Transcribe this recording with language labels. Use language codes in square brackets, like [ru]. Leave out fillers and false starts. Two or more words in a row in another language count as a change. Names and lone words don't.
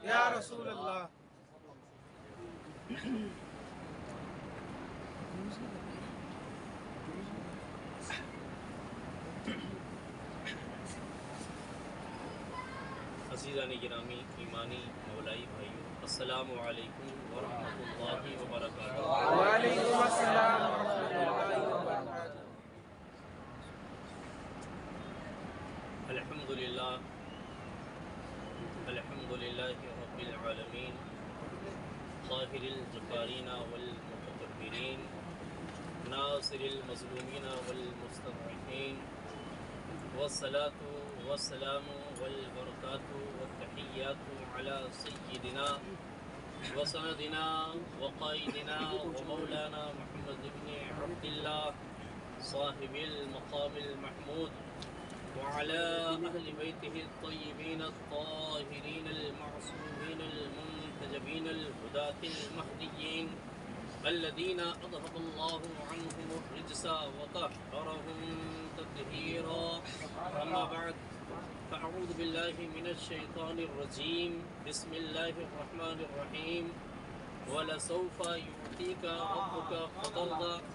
[ar] يا رسول الله. [ur] عزیزان گرامی ایمانی مولائی بھائیوں, [ar] السلام عليكم ورحمة الله وبركاته. وعليكم السلام ورحمة الله وبركاته. الحمد لله الحمد لله رب العالمين قاهر الجبارين والمتكبرين ناصر المظلومين والمستضعفين والصلاة والسلام وال البركات والتحيات على سيدنا وسندنا وقائدنا ومولانا محمد ابن عبد الله صاحب المقام المحمود وعلى أهل بيته الطيبين الطاهرين المعصومين المنتجبين الهداة المهديين الذين أذهب الله عنهم الرجس وطهرهم تطهيرا أما بعد فأعوذ بالله من الشيطان الرجيم بسم الله الرحمن الرحيم ولسوف يعطيك ربك فترضى